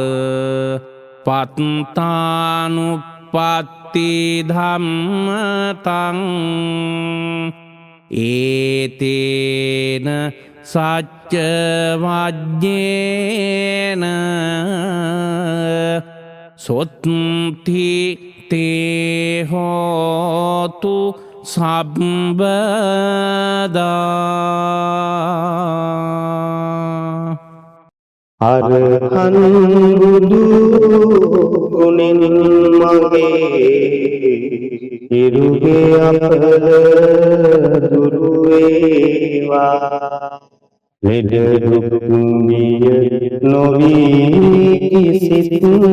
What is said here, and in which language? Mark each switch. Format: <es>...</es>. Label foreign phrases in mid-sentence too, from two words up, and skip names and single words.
<pi>පත්තානුප්පත්ති ධම්මතං ඒතේන සච්ච වජ්ජේන සොත්ති තේ හෝතු සබ්බදා</pi> <si>අරහං බුදු ගුණෙන් මගේ ඉරුගේ අපල දුරු වේවා ලෙඩ දුක් බිය නොවී කිසිත්</si>